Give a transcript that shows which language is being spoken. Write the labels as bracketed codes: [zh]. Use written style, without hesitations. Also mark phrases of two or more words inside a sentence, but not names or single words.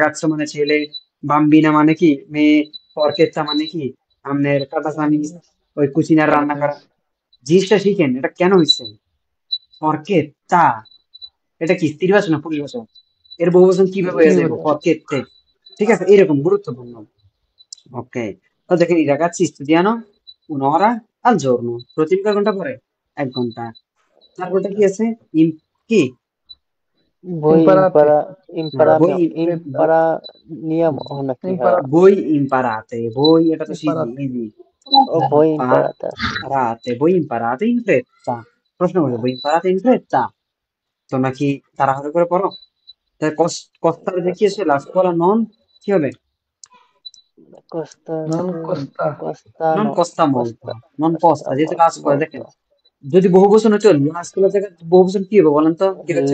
[bn] রাগাচ্ছ মানে ছেলে, বাম্বিনা মানে কি মেয়ে, পরকেচ্ছা মানে কি আমনের কাটা চামিচ, ওই কুচিনার রান্না করা। জিনিসটা শিখেন এটা কেন হয়েছে। পরকেচ্ছা এটা কি স্ত্রী ভাষা না পুরুষ ভাষা? এর বহুবচন কিভাবে স্ত্রী হয়ে যাবে? ভাষা। পরকেত্তে। ঠিক আছে, এরকম গুরুত্বপূর্ণ। ওকে, তো দেখেন [it] i ragazzi studiano un'ora al giorno, [bn] প্রতিদিন কয় ঘন্টা পড়ে? 1 ঘন্টা। তারপরটা কি আছে? কি বই ইম্পারাতে। ইম্পারা বই ইম্পারা নিয়ম ও নাকি, হ্যাঁ। [it] voi imparate, [bn] বই এটা তো ইম্পারাতে। ইজি। ও [it] voi imparata. voi imparate in fretta, [bn] প্রশ্ন করছে [it] voi imparate in fretta, [bn] তোমরা কি তাড়াহুড়ো করে পড়ো? তাহলে কস্তার যে কি আছে লাস্ট পড়া নন কি হবে? Costa, [it] non costa. নন Costano, costa molto, Costa, নন Costa [bn] কস্তা যেহেতু লাস্ট পড়ে। দেখেন molto, যদি বহু বচন হতো লাস্ট গুলো জায়গায় বহু বচন কি হবে বলেন তো, কি হচ্ছে?